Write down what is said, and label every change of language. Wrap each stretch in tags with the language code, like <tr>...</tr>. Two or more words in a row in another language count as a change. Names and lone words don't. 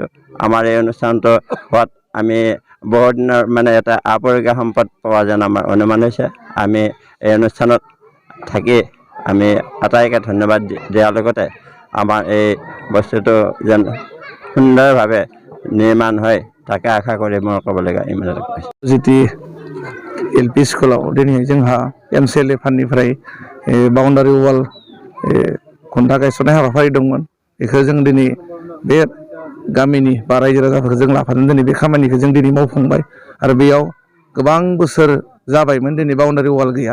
<as>আমাৰ এই অনুষ্ঠানটো হোৱাত আমি বহুদিনৰ এটা আপুৰুগীয়া সম্পদ পোৱা যেন আমাৰ অনুমান হৈছে। আমি এই অনুষ্ঠানত থাকি আমি আটাইকে ধন্যবাদ দিয়াৰ লগতে আমাৰ এই বস্তুটো যেন সুন্দৰভাৱে নিৰ্মাণ হয় তাকে आशा কৰি মই ক'বলগীয়া ইমানতে কৈছোঁ।</as> <brx>जिति LP स्कुलाव दिनै जोंहा MCLA फान्डनिफ्राय</brx> <en>boundary wall</en> <brx>खुन्था गायसननाय हाबाफारि दंमोन। बेखौ जों दिनै बे गामिनि बा रायजो राजाफोरखौ जों लाफानानै दिनै बे खामानिखौ जों दिनै मावफुंबाय। आरो बेयाव गोबां बोसोर जाबायमोन दिनै</brx> <en>boundary wall</en> <brx>गैया।</brx>